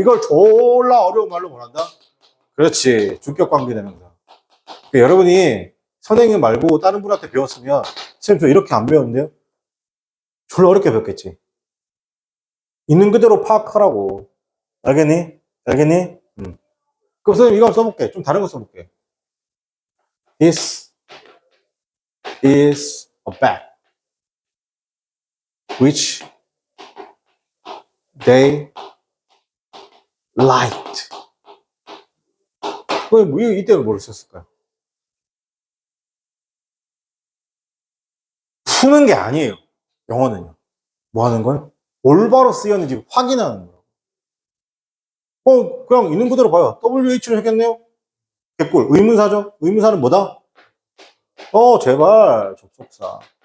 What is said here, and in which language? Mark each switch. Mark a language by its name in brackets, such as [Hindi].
[Korean] 이걸 졸라 어려운 말로 뭐란다? 그렇지. 주격 관계대명사. 그러니까 여러분이 선생님 말고 다른 분한테 배웠으면 선생님 저 이렇게 안 배웠는데요? 졸라 어렵게 배웠겠지. 있는 그대로 파악하라고. 알겠니? 알겠니? 그럼 선생님 이거 한번 써볼게. 좀 다른 거 써볼게. [English] This is a bag which they liked. [Korean] 그럼 이때는 뭘 썼을까요? 푸는 게 아니에요. 영어는요. 뭐 하는 거예요? 올바로 쓰였는지 확인하는 거예요. 그냥 있는 그대로 봐요. WH를 했겠네요? 개꿀. 의문사죠? 의문사는 뭐다? 제발. 접속사.